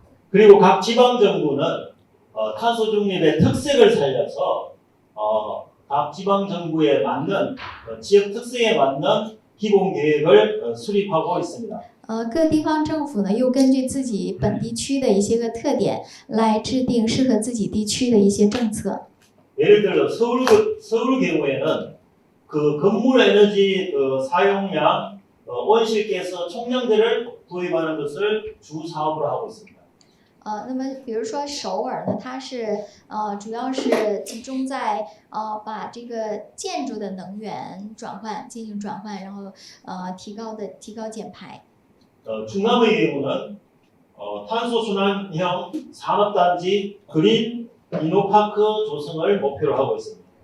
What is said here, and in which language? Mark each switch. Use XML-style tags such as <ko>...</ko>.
<ko>그리고 각 지방 정부는 탄소 중립의 특색을 살려서 각 지방 정부에 맞는 지역 특성에 맞는 기본 계획을 수립하고 있습니다.</ko> <zh>各地方政府呢，又根据自己本地区的一些个特点，来制定适合自己地区的一些政策。</zh> <ko>예를 들어 서울 경우에는 그 건물 에너지 사용량 온실가스 총량제를 도입하는 것을 주 사업으로 하고 있습니다.</ko> <zh>那么比如说首尔呢，它是主要是集中在把这个建筑的能源进行转换，然后提高减排。</zh> <ko>충남의 경우는 탄소 순환형 산업단지 그린 이노파크 조성을 목표로 하고 있습니다.</ko>